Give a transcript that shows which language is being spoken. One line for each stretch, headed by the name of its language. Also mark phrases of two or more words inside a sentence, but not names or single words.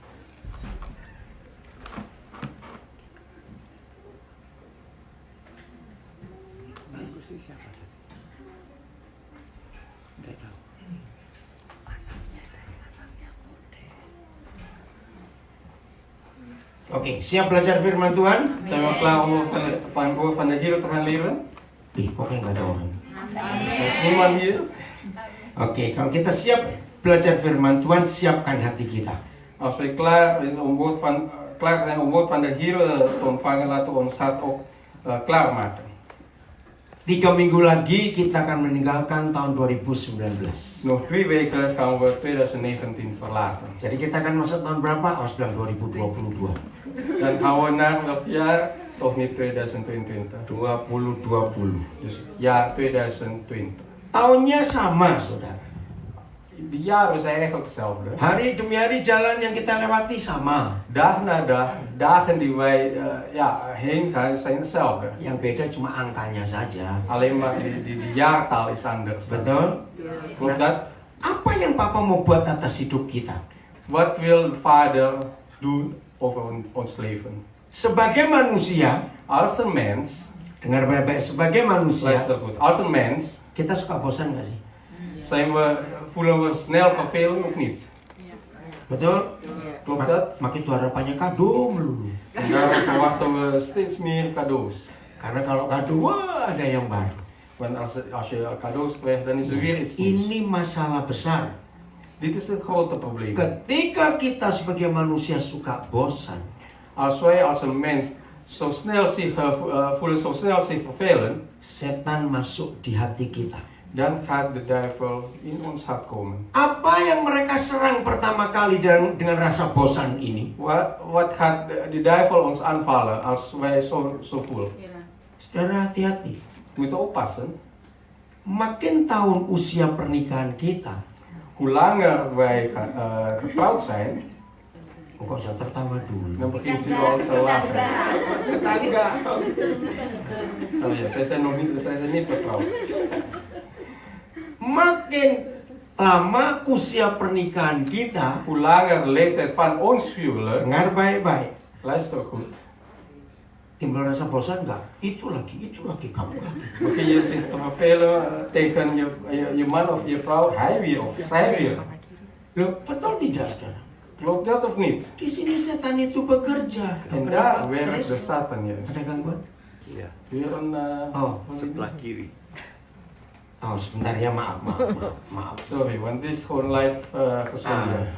Indonesian: Markus itu siapa tadi? Enggak tahu. Oke, siap belajar firman Tuhan?
Dutch: Zijn we klaar om van het woord van de Heer te gaan leren?
Indonesian: Ih, kok kayak nggak ada orang?
Dutch: Er is niemand hier.
Indonesian: Oke, kalau kita siap, belajar firman Tuhan, siapkan hati kita.
Dutch: Als we klaar zijn om woord van de Heer te ontvangen, laten we ons hart ook klaarmaken.
Indonesian: 3 minggu lagi kita akan meninggalkan tahun 2019.
Dutch: Nog 3 weken gaan we 2019 verlaten.
Indonesian: Jadi kita akan masuk tahun berapa? Awas bilang 2022.
Dutch: Dan gaan we naar dat jaar, of niet 2022. 2020. Dus jaar 2020.
Indonesian: Tahunnya sama, saudara.
Dutch: De jaren zijn eigenlijk hetzelfde.
Indonesian: Hari demi hari jalan yang kita lewati sama.
Dutch: Dag na dag, dagen die wij heen gaan zijn hetzelfde.
Indonesian: Yang beda cuma angkanya saja.
Dutch: Alleen maar die jaartal is anders.
Indonesian: Betul?
Dutch: Klopt dat?
Indonesian: Apa yang Papa mau buat atas hidup kita?
Dutch: Wat wil de Vader doen over ons leven?
Indonesian: Sebagai manusia,
Dutch: Als een mens,
Indonesian: dengar baik-baik, sebagai manusia,
Dutch: luister goed, als een mens
Indonesian: kita suka bosan nggak sih?
Dutch: voelen we snel vervelen of niet?
Indonesian: Betul?
Dutch: Klopt dat?
Indonesian: Maka itu harapannya kado melulu.
Dutch: En daarom verwachten we steeds meer cadeaus.
Indonesian: Karena kalau kado, wah ada yang baru.
Dutch: Want als je cadeaus krijgt, dan is er weer iets nieuws.
Indonesian: Ini masalah besar.
Dutch: Dit is een grote probleem.
Indonesian: Ketika kita sebagai manusia suka bosan,
Dutch: Als wij als een mens zo snel zich vervelen,
Indonesian: setan masuk di hati kita.
Dutch: dan gaat de duivel in ons hart komen.
Indonesian: Apa yang mereka serang pertama kali dengan rasa bosan ini?
Dutch: Wat gaat de duivel ons aanvallen als wij zo voelen?
Indonesian: Saudara, hati-hati.
Dutch: We moeten oppassen.
Indonesian: Makin tahun usia pernikahan kita,
Dutch: Hoe langer wij getrouwd zijn,
Indonesian: kok usah tertawa dulu.
Dutch: dan begint u al te lachen.
Indonesian: Tetangga.
Dutch: Oh ja, zij zijn niet getrouwd.
Indonesian: Makin lama usia pernikahan kita,
Dutch: Hoe langer de leeftijd van ons huwelijk,
Indonesian: dengar baik-baik,
Dutch: luister goed,
Indonesian: timbul rasa bosan nggak? Itu lagi, kamu lagi.
Dutch: begin je zich te vervelen tegen je man of je vrouw, hij weer of zij weer.
Indonesian: Loh, betul tidak, saudara?
Dutch: Klopt dat of niet?
Indonesian: Di sini setan itu bekerja.
Dutch: En
Indonesian: Kenapa?
Dutch: daar werkt de
Indonesian: Terus,
Dutch: Satan juist.
Indonesian: ada gangguan? Iya,
Dutch: Weer een... Oh,
Indonesian: sebelah kiri. oh sebentar ya, maaf.
Dutch: Sorry, want dit is gewoon live gezonden.